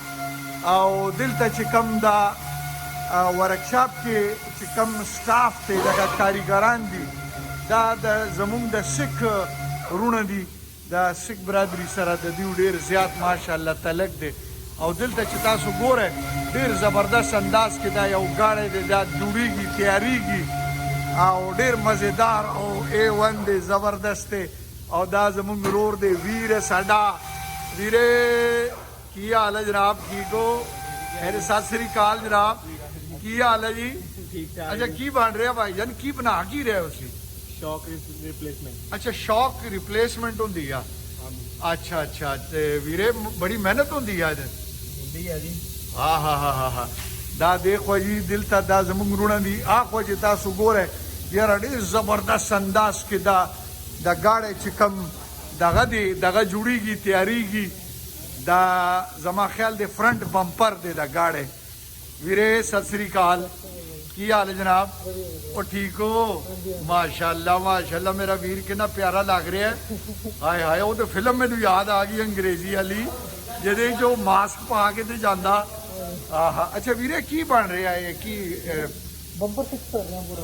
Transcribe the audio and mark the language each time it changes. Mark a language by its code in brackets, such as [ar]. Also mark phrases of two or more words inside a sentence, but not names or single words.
[ps] او دلته چې کم دا ورکشاپ کې چې کم سټاف دی لکه کاریګران دي دا د زمونږ د سکھ رونه دي، د سکھ برادري سره د دوی ډېر زیات ماشاءالله تعلق دی. او دلته چې تاسو ګورئ ډېر زبردست انداز کې دا یو ګاډی دی دا جوړیږي، تیاریږي او ډېر مزیدار او A1 دی، زبردست دی. او دا زمونږ رور دی [pa] ویر ساڈا. ویرے کی حال ہے جناب؟ ٹھیک ہو؟ میرے ساتھ سری کال جناب، کی حال ہے جی؟ اچھا کی بن رہا بھائی جان؟ کی بنا کی رہے اسی؟ [en] shock replacement. [pa] اچھا [en] shock replacement [pa] ہوندی ہے. اچھا اچھا تے ویرے بڑی محنت ہوندی ہے جی. ہاں ہاں ہاں ہاں ہاں دا دیکھو جی [ps] دلته دا زمونږ رونه دي. اخوا چې تاسو ګورئ یاره ډېر زبردست انداز کې دا ګاډی چې کوم دغه دی دغه جوړیږي، تیاریږي. دا زما خیال دی [en] front bumper [ps] دی دا ګاډی. [pa] ویرے ست سری کال، کی حال ہے جناب؟ وہ ٹھیک ہو؟ [ur] ماشاء اللہ ماشاء اللہ میرا ویر کتنا پیارا لگ رہا ہے. [pa] ہائے ہائے وہ تو فلم میں تو یاد آ گئی انگریزی والی جہدے جو ماسک پا کے تے جانا. اچھا ویرے کی بن رہا ہے؟ کی [en] bumper fix [ur] کر رہے ہیں پورا.